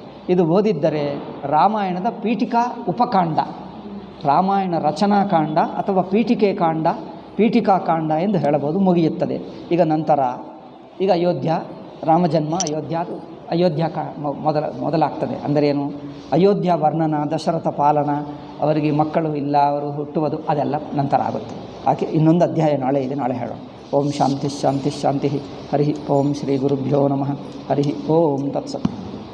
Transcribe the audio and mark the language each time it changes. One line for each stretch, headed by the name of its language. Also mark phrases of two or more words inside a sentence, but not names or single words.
Kannada: ಇದು ಓದಿದ್ದರೆ ರಾಮಾಯಣದ ಪೀಠಿಕಾ ಉಪಕಾಂಡ, ರಾಮಾಯಣ ರಚನಾಕಾಂಡ ಅಥವಾ ಪೀಠಿಕೆ ಕಾಂಡ, ಪೀಠಿಕಾಕಾಂಡ ಎಂದು ಹೇಳಬಹುದು, ಮುಗಿಯುತ್ತದೆ. ಈಗ ನಂತರ ಈಗ ಅಯೋಧ್ಯ ರಾಮಜನ್ಮ, ಅಯೋಧ್ಯ ಮೊದಲಾಗ್ತದೆ. ಅಂದರೇನು? ಅಯೋಧ್ಯ ವರ್ಣನ, ದಶರಥ ಪಾಲನ, ಅವರಿಗೆ ಮಕ್ಕಳು ಇಲ್ಲ, ಅವರು ಹುಟ್ಟುವುದು, ಅದೆಲ್ಲ ನಂತರ ಆಗುತ್ತೆ. ಆಕೆ ಇನ್ನೊಂದು ಅಧ್ಯಾಯ ನಾಳೆ ಇದೆ, ನಾಳೆ ಹೇಳೋಣ.
Sanskrit: ಓಂ ಶಾಂತಿ ಶಾಂತಿ ಶಾಂತಿ. ಹರಿ ಓಂ ಶ್ರೀ ಗುರುಭ್ಯೋ ನಮಃ. ಹರಿ ಓಂ ತತ್ಸತ್.